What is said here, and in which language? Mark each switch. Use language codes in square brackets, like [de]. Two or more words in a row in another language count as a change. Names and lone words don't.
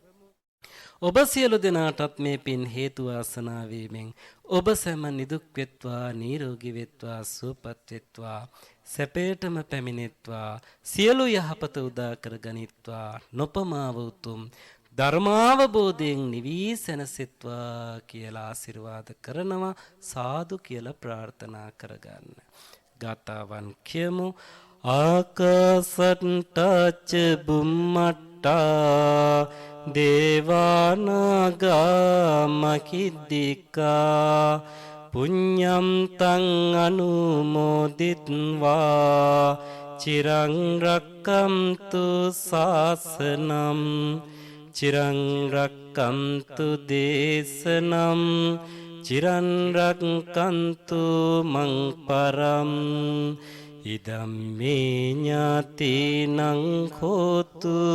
[si] ඔබ සියලු දෙනාටත් මේ පින් හේතු වාසනා වීමෙන් ඔබ සැම නිදුක් වෙත්වා, නිරෝගී වෙත්වා, සුවපත් වෙත්වා, සැපයටම පැමිණෙත්වා, සියලු යහපත උදා කර ගනිත්වා, නොපමාව උතුම් ධර්මාවබෝධයෙන් නිවී සැනසෙත්වා කියලා ආශිර්වාද කරනවා. සාදු කියලා ප්‍රාර්ථනා කරගන්න. ගාතාවන් කියමු. [pi] ආකාසට්ටච බුම්මට්ටා දේවානාගා මහිද්దికා පුඤ්ඤම් තං අනුමෝදිත්වා චිරං රක්ඛන්තු ශාසනං චිරං රක්ඛන්තු දේශනං චිරං රක්ඛන්තු මං පරම් ඉදම්මේ ඥාතිනං හෝතු